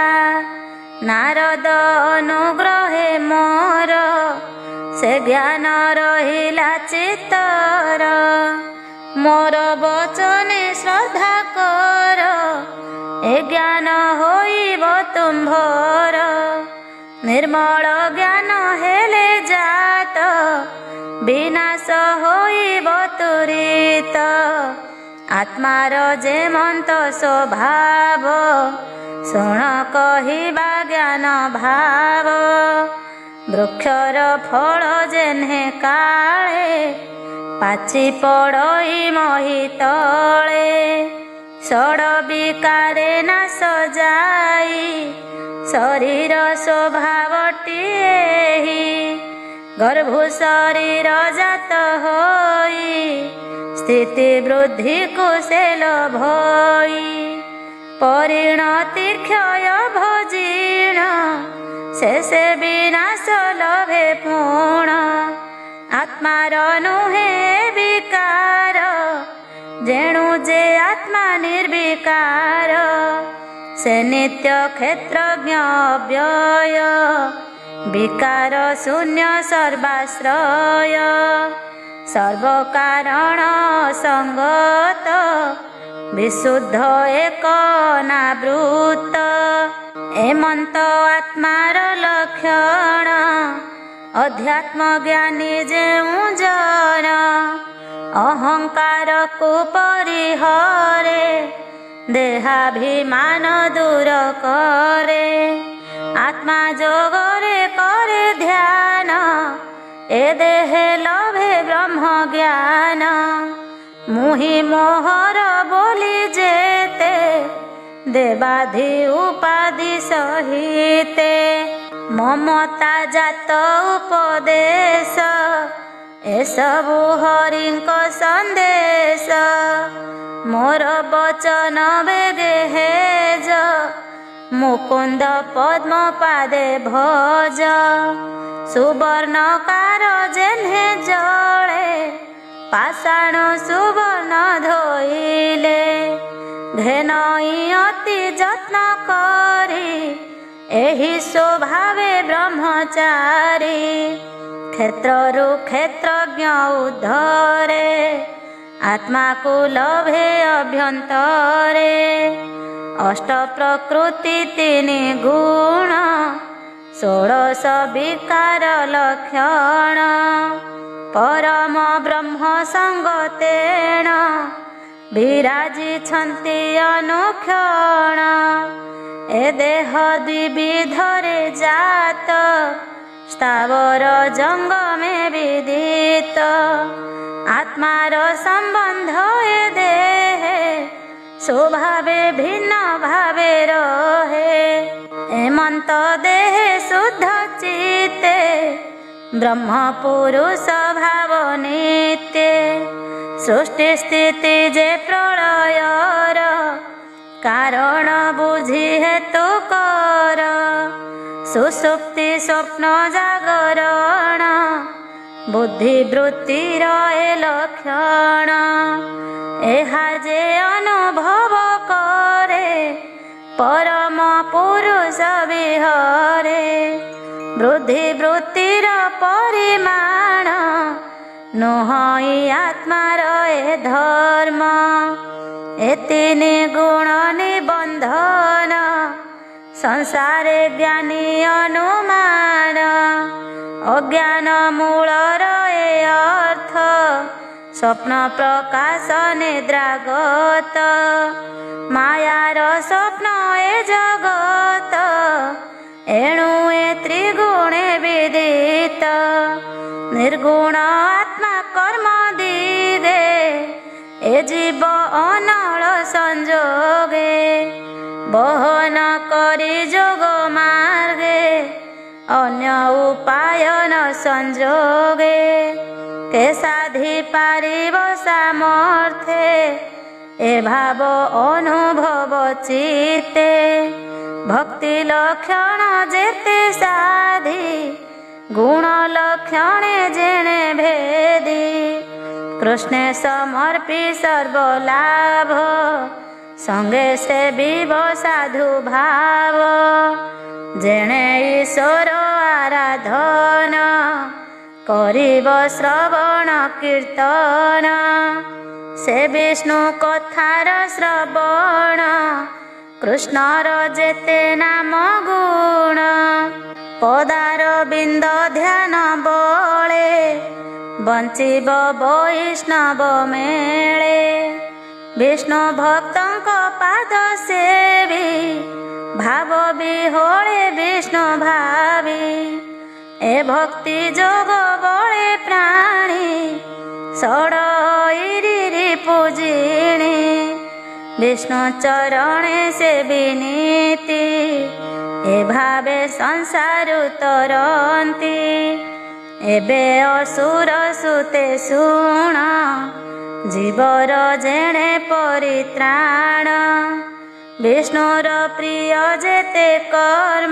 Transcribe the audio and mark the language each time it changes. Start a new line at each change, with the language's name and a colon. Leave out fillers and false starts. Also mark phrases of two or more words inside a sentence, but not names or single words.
Odia: ନାରଦ ଅନୁଗ୍ରହେ ମୋର ସେ ଜ୍ଞାନ ରହିଲା ଚିତ୍ତର। ମୋର ବଚନେ ଶ୍ରଦ୍ଧା କର ଏ ଜ୍ଞାନ ହୋଇବ ତୁମ୍ଭର। ନିର୍ମଳ ଜ୍ଞାନ ହେଲେ ଜାତ ବିନାଶ ହୋଇବ ତୁରିତ। ଆତ୍ମାର ଯେମନ୍ତ ସ୍ୱଭାବ ଶୁଣ କହିବା ଜ୍ଞାନ ଭାବ। ବୃକ୍ଷର ଫଳ ଯେହ୍ନେ କାଳେ ପାଚି ପଡ଼ଇ ମହୀ ତଳେ। ଷଡ଼ ବିକାରେ ନାଶ ଯାଇ ଶରୀର ସ୍ୱଭାବଟି ଏହି। ଗର୍ଭୁ ଶରୀର ଜାତ ହୋଇ ସ୍ଥିତି ବୃଦ୍ଧି କୁଶଳ ଭଇ। ପରିଣତି କ୍ଷୟ ଭଜୀର୍ଣ୍ଣ ଶେଷେ ବିନାଶ ଲଭେ ପୂର୍ଣ୍ଣ। ଆତ୍ମାର ନୁହେ ବିକାର ଯେଣୁ ଯେ ଆତ୍ମା ନିର୍ବିକାର। ସେ ନିତ୍ୟ କ୍ଷେତ୍ରଜ୍ଞ ଅବ୍ୟୟ ବିକାର ଶୂନ୍ୟ ସର୍ବାଶ୍ରୟ। ସର୍ବକାରଣ ସଙ୍ଗତ ବିଶୁଦ୍ଧ ଏକ ନାବୃତ। ଏମନ୍ତ ଆତ୍ମାର ଲକ୍ଷଣ ଅଧ୍ୟାତ୍ମ ଜ୍ଞାନୀ ଯେଉ ଜନ। ଅହଙ୍କାର କୁ ପରିହରେ ଦେହାଭିମାନ ଦୂର କରେ। ଆତ୍ମା ଯୋଗରେ କରେ ଧ୍ୟାନ ଏ ଦେହେ ଲଭେ ବ୍ରହ୍ମ ଜ୍ଞାନ। ମୁହିଁ ମୋହର ବୋଲି ଯେତେ ଦେବାଧି ଉପାଧି ସହିତେ। ମମତା ଜାତ ଉପଦେଶ ଏ ସବୁ ହରିଙ୍କ ସନ୍ଦେଶ। ମୋର ବଚନ ବେଗେ ହେଜ ମୁକୁନ୍ଦ ପଦ୍ମ ପାଦେ ଭଜ ସୁବର୍ଣ୍ଣକାର ଯେହ୍ନେ ଜଳେ ପାଷାଣ ସୁବର୍ଣ୍ଣ ଧୋଇଲେ ଘେନଇ ଅତି ଯତ୍ନ କରି ଏହି ସ୍ୱଭାବେ ବ୍ରହ୍ମଚାରୀ କ୍ଷେତ୍ରରୁ କ୍ଷେତ୍ରଜ୍ଞ ଉଦ୍ଧରେ ଆତ୍ମା କୁ ଲଭେ ଅଭ୍ୟନ୍ତରେ ଅଷ୍ଟ ପ୍ରକୃତି ତିନି ଗୁଣ 16 ବିକାର ଲକ୍ଷଣ ପରମ ବ୍ରହ୍ମ ସଙ୍ଗତେନ ବିରାଜିଛନ୍ତି ଅନୁକ୍ଷଣ ଏ ଦେହ ଦ୍ୱିବିଧରେ ଜାତ ସ୍ଥାବର ଜଙ୍ଗମେ ବିଦିତ ଆତ୍ମାର ସମ୍ବନ୍ଧ ଏ ଦେହେ ସ୍ୱଭାବେ ଭିନ୍ନ ଭାବେ ରହେ ଏମନ୍ତ ଦେହେ ଶୁଦ୍ଧ ଚିତ୍ତେ ବ୍ରହ୍ମ ପୁରୁଷ ଭାବ ନିତ୍ୟ ସୃଷ୍ଟି ସ୍ଥିତି ଯେ ପ୍ରଳୟର କାରଣ ବୁଝି ହେତୁ କର ସୁଷୁପ୍ତି ସ୍ୱପ୍ନ ଜାଗରଣ ବୁଦ୍ଧି ବୃତ୍ତିର ଏ ଲକ୍ଷଣ ଏହା ଯେ ଅନୁଭବ କରେ ପରମ ପୁରୁଷ ବିହରେ ବୁଦ୍ଧି ବୃତ୍ତିର ପରିମାଣ ନୁହଇ ଆତ୍ମାର ଏ ଧର୍ମ ଏ ତିନି ଗୁଣ ନିବନ୍ଧନ ସଂସାରେ ଜ୍ଞାନୀ ଅନୁମାନ ଅଜ୍ଞାନ ମୂଳର ଏ ଅର୍ଥ ସ୍ୱପ୍ନ ପ୍ରକାଶ ନିଦ୍ରାଗତ ମାୟାର ସ୍ୱପ୍ନ ଏ ଜଗତ ଏଣୁ ଏ ତ୍ରିଗୁଣେ ବିଦିତ ନିର୍ଗୁଣ ଆତ୍ମା କର୍ମ ଦିଗେ ଏ ଜୀବ ଅନଳ ସଂଯୋଗେ ବହନ କରି ଯୋଗ ମାର୍ଗେ ଅନ୍ୟ ଉପାୟ ନ ସଂଯୋଗେ କେ ସାଧି ପାରିବ ସାମର୍ଥ୍ୟେ ଏ ଭାବ ଅନୁଭବ ଚିତ୍ତେ ଭକ୍ତି ଲକ୍ଷଣ ଯେତେ ସାଧି ଗୁଣ ଲକ୍ଷଣେ ଯେଣେ ଭେଦି କୃଷ୍ଣେ ସମର୍ପି ସର୍ବଲାଭ ସଙ୍ଗେ ସେ ବିବ ସାଧୁ ଭାବ ଯେଣେ ଈଶ୍ୱର ଆରାଧନ କରିବ ଶ୍ରବଣ କୀର୍ତ୍ତନ ସେ ବିଷ୍ଣୁ କଥାର ଶ୍ରବଣ କୃଷ୍ଣର ଯେତେ ନାମ ଗୁଣ ପଦାର ବିନ୍ଦ ଧ୍ୟାନ ବଳେ ବଞ୍ଚିବ ବୈଷ୍ଣବ ମେଳେ ବିଷ୍ଣୁ ଭକ୍ତଙ୍କ ପାଦ ସେବି ଭାବ ବିହ୍ୱଳେ ବିଷ୍ଣୁ ଭାବି ଏ ଭକ୍ତି ଯୋଗ ବଳେ ପ୍ରାଣୀ ଷଡଇରି ପୂଜିଣୀ ବିଷ୍ଣୁ ଚରଣେ ସେ ବିନୀତି ଏ ଭାବେ ସଂସାର ତରନ୍ତି ଏବେ ଅସୁର ସୁତେ ଶୁଣ ଜୀବର ଯେଣେ ପରିତ୍ରାଣ ବିଷ୍ଣୁର ପ୍ରିୟ ଯେତେ କର୍ମ